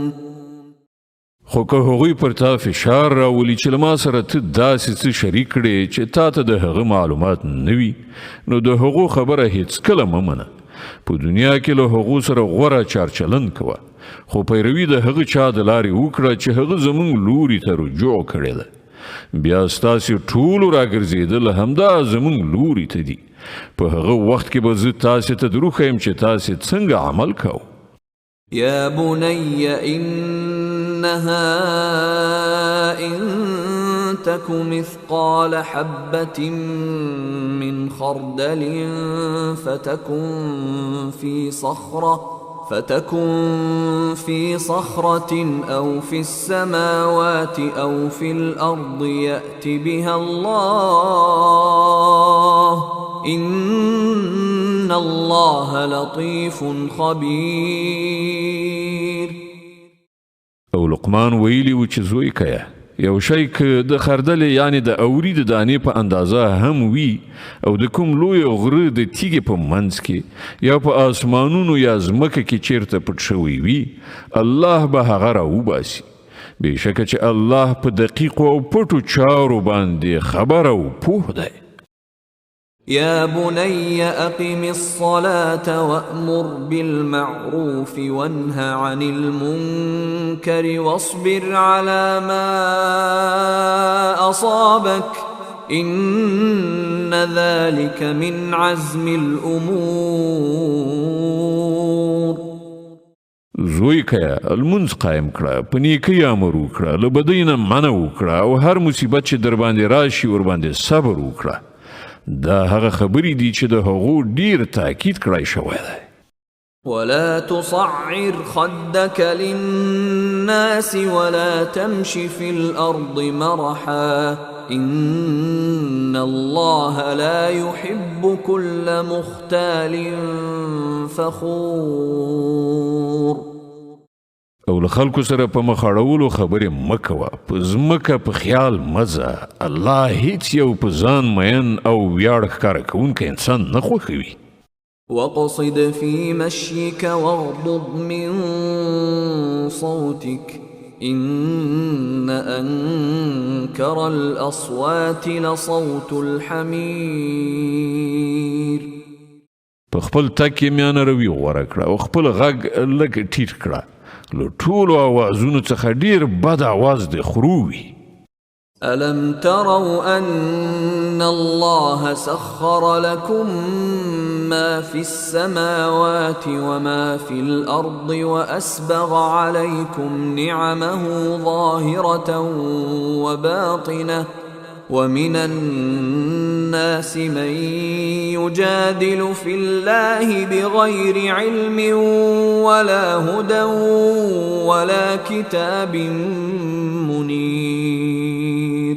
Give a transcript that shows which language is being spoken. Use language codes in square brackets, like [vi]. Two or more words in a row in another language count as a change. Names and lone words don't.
[ps] خو که هغوی پر تا فشار راولي چې له ما سره ته داسې څه شریک کړې چې تا ته د هغه معلومات نه وي نو د هغو خبره هیڅکله مه منه. په دنیا کې له هغو سره غوره چارچلند کوه خو پیروي د هغه چا د لارې وکړه چې هغه زمونږ لوري ته رجوع کړې ده بیا ستاسې ټولو راګرځېدل همدا زموږ لوري ته دي. په هغه وخت کې به زه تاسې ته دروښیم چې تاسې څنګه عمل کوو. [ar] يا بني إنها إن تك مثقال حبة من خردل فتكن في صخرة أو في السماوات أو في الأرض يأت بها الله إن الله لطيف خبير. [ps] او لقمان ویلی و چې زوی کیا یو شی که د خردل یعنی د اوري د دانې په اندازه هم وي او د کوم لوی غره د تیږې په منځ کې یا په آسمانونو یا ځمکه کې چیرته پټ شوی وي الله به هغه راوباسي. بېشکه چې الله په دقیقو او پټو چارو باندې خبر او پوه دی. [ar] يا بني أقم الصلاة وأمر بالمعروف وانه عن المنكر واصبر على ما أصابك إن ذلك من عزم الأمور. [ps] زوی کیا المنځ قایم کړه، په نیکۍ امر وکړه، له بدۍ نه منع وکړه او هر مصیبت چې در باندې راشي ورباندې صبر وکړه. دا هغه خبرې دي چې د هغو ډیر تاکید کړای شوی دی. [ar] ولا تصعر خدك للناس ولا تمش في الأرض مرحا إن الله لا يحب كل مختال فخور. [ps] او له خلکو سره په مخ اړولو خبرې مه کوه، په ځمکه په خیال مه ځه. الله هیڅ یو په ځان مین او ویاړ ښکاره کوونکی انسان نه خوښوي. [ar] واقصد في مشيك واغضض من صوتك إن أنكر الأصوات لصوت الحمير. [ps] په خپل تک یې میانه روي غوره کړه او خپل غږ لږ ټیټ کړه. له ټولو آوازونو څخه ډیر بد آواز د خرووي. [ar] ألم تروا أن الله سخر لكم ما في السماوات وما في الأرض وأسبغ عليكم نعمه ظاهرة وباطنة ومن الناس من يجادل في الله بغير علم ولا هدى ولا كتاب منير.